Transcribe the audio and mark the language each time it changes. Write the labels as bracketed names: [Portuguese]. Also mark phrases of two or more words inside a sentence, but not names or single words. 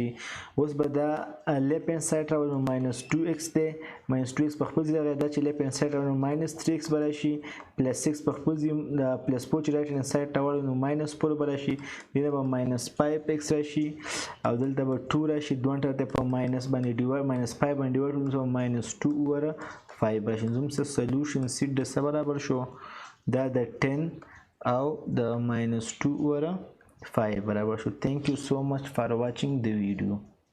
[Pashto] اوس به دا [English] left hand side [Pashto] راوړو نو minus 2x دی minus 2x په خپل ځای دا چې [English] left hand side [Pashto] راوړو minus 3x به راشي plus 6 په خپل ځای plus 4 چې [English] right hand side [Pashto] ته راوړو نو minus 4 به راشي دینه به minus 5x راشي او دلته به 2 راشي دوه ټاته په minus باندې ډیوایډ minus 5 باندې ډیوایډ کوم [English] minus 2 over 5 [Pashto] راشي. زموږ سره [English] solution set [Pashto] د څه برابر شو دا د 10 او د [English] minus 2 over 5 [Pashto] برابر شو. [English] Thank you so much for watching the video.